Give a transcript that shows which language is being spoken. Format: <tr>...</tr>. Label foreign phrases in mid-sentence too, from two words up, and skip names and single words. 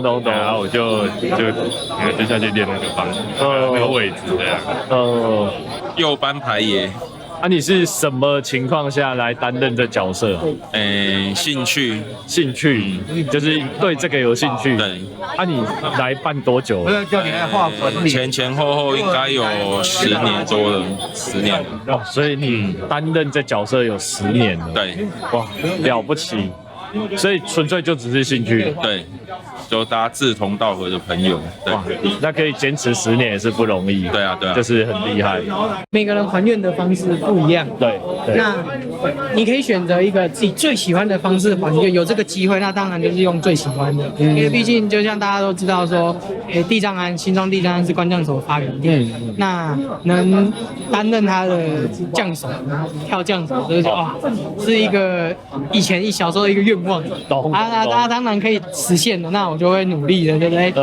<zh>然後我就下去練那個方那個位置這樣。右班牌爺。你是什麼情況下來擔任這角色？興趣，就是對這個有興趣。對。你來辦多久了？前後應該有10年多了，10年了。所以你擔任這角色有10年了。對。哇，了不起。 所以纯粹就只是興趣。对，就大家志同道合的朋友。对，那可以坚持10年也是不容易。对啊，对啊，就是很厉害。每个人还愿的方式不一样。对。那你可以选择一个自己最喜欢的方式还愿，有这个机会，那当然就是用最喜歡的。因為畢竟就像大家都知道說，地藏庵新莊地藏庵是官將手發源地，那能擔任他的將手，跳將手，就是哇，是一個以前小時候的一個願望。大家當然可以實現的，那我就會努力的，對不對？</zh>